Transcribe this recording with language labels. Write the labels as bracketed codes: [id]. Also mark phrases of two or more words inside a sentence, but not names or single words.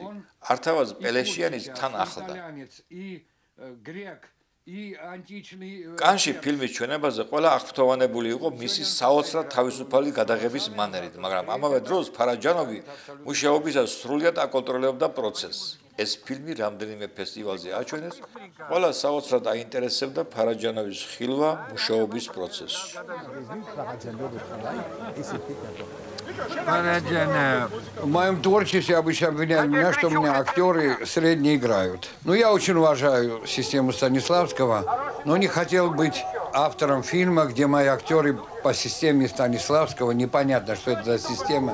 [ka] ართავაზ პელეშიანის თან ახლდა. კანში ფილმის ჩვენებაზე ყველა აღფრთოვანებული იყო მისი საოცრად თავისუფალი გადაღების მანერით, მაგრამ ამავე დროს ფარაჯანოვი მუშაობისას სრულიად აკონტროლებდა პროცესს. ეს ფილმი რამდენიმე ფესტივალზე აჩვენეს, ყველა საოცრად აინტერესებდა ფარაჯანოვის ხილვა მუშაობის პროცესში. [ru] В моем творчестве обычно обвиняют меня, что у меня актеры средне играют. Но я очень уважаю систему Станиславского, но не хотел быть автором фильма, где мои актеры по системе Станиславского, непонятно, что это за система.